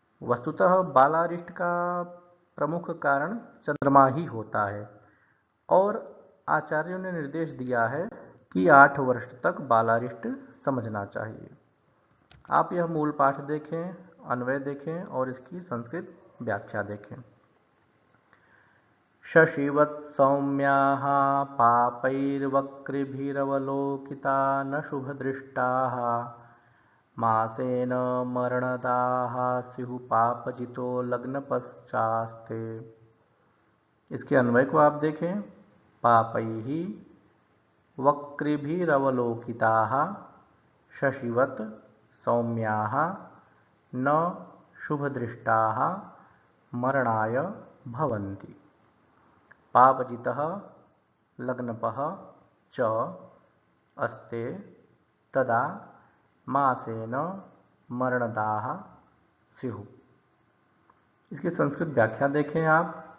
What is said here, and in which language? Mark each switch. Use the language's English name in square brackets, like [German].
[Hindi] वस्तुतः बालारिष्ट का प्रमुख कारण चंद्रमा ही होता है और आचार्यों ने निर्देश दिया है कि 8 वर्ष तक बालारिष्ट समझना चाहिए। आप यह मूल पाठ देखें, अन्वय देखें और इसकी संस्कृत व्याख्या देखें। [Sanskrit] शशिवत् सौम्याः पापैर्वक्रिभिरवलोकिता न शुभदृष्टाः मासेन मरणदाः स्युः पापजितो लग्नपश्चास्ते। [Hindi] इसके अन्वय को आप देखें। [Sanskrit] पापैः वक्रिभिरवलोकिताः शशिवत् सौम्याः न शुभदृष्टाः मरणाय भवन्ति। पापजितः लग्नपः च अस्ते तदा मासेन मरणदाः स्युः। [Hindi] इसकी संस्कृत व्याख्या देखें आप।